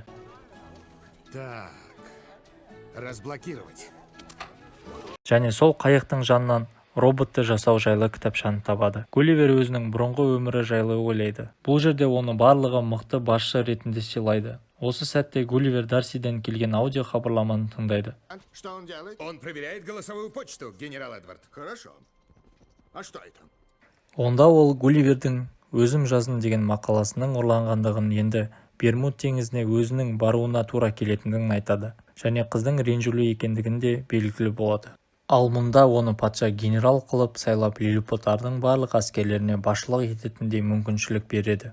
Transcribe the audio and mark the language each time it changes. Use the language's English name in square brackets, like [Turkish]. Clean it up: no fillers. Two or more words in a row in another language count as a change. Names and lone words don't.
[Russian] Так, разблокировать. [Kazakh] Және сол қайықтың жанынан роботты жасау жайлы кітапшаны табады. Гулливер өзінің бұрынғы өмірі жайлы ойлайды. Бұл жерде оны барлығы мықты басшы ретінде сыйлайды. Осы сәтте Гулливер Дарсиден келген аудио хабарламаны тыңдайды. [Russian] Что он делает? Он проверяет голосовую почту, генерал Эдвард. Хорошо. А что это? [Kazakh] Онда ол Гулливердің өзім жазын деген мақаласының ұрланғандығын, енді Бермуд теңізіне өзінің баруына тура келетіндігін айтады. Және қыздың ренжулі екендігін де белгілі болады. Ал мұнда оны патша генерал қылып сайлап лилипуттардың барлық әскерлеріне басшылық ететіндей мүмкіншілік береді.